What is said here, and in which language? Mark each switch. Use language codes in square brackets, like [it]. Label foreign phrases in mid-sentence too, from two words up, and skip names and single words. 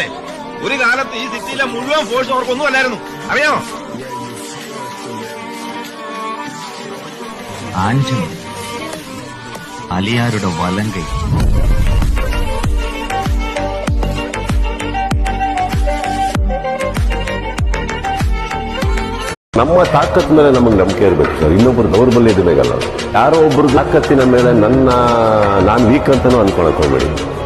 [ml] ഒരു കാലത്ത് ഈ സിറ്റിയിലെ മുഴുവൻ ഫോഴ്സ് അവർക്കൊന്നും അല്ലായിരുന്നു, അറിയാമോ? ആഞ്ചു അലിയാരുടെ വലങ്കൈ. [kn] ನಮ್ಮ ತಾಕತ್ ಮೇಲೆ ನಮಗೆ ನಂಬಿಕೆ ಇರಬೇಕು ಸರ್. ಇನ್ನೊಬ್ಬರು ದೌರ್ಬಲ್ಯದ ಮೇಲಲ್ಲ. ಯಾರೋ ಒಬ್ರು ತಾಕತ್ತಿನ ಮೇಲೆ ನಾನು ವೀಕ್ ಅಂತಾನೂ ಅನ್ಕೊಳಕ್ ಹೋಗ್ಬೇಡಿ.